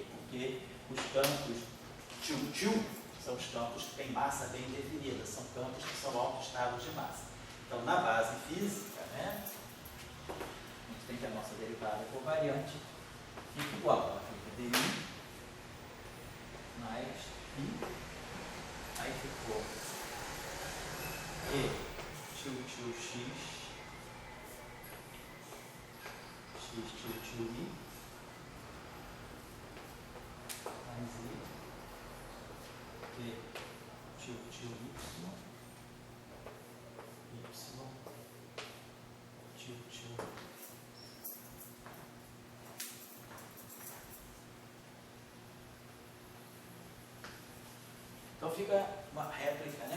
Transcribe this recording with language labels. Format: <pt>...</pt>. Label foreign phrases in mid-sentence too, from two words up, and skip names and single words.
<pt>Porque os campos tio são os campos que têm massa bem definida, são campos que são autoestados de massa. Então, na base física, né? A gente tem que a nossa derivada covariante fica igual, ela fica dI mais I, aí ficou E tio x, tio i, mais i, e tio y, tio. Então fica uma réplica, né?</pt>